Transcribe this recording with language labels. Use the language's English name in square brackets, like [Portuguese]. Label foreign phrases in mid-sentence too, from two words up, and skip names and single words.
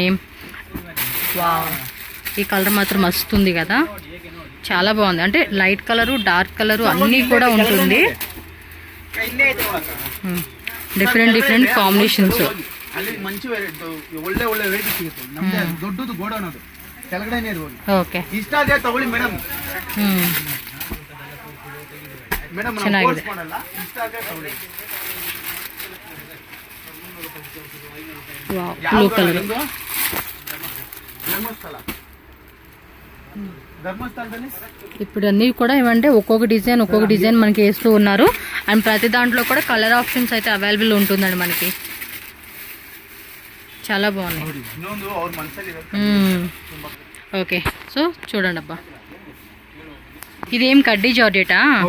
[Telugu] వావ్, ఈ కలర్ మాత్రం వస్తుంది కదా, చాలా బాగుంది. అంటే [English] light colour, dark colour [Telugu] అన్నీ కూడా ఉంటుంది. [English] different combinations. [Telugu] ఓకే, [Kannada] ಚೆನ್ನಾಗಿದೆ. [English] blue colour. [Telugu] ఇప్పుడు అన్నీ కూడా ఏమంటే ఒక్కొక్క డిజైన్ మనకి వేస్తూ ఉన్నారు. అండ్ ప్రతి దాంట్లో కూడా [English] colour options [Telugu] అయితే అవైలబుల్ ఉంటుందండి మనకి. చాలా బాగున్నాయి. [English] okay, so [Telugu] చూడండి అబ్బా, ఇదేం కడ్డీ జార్జెటా?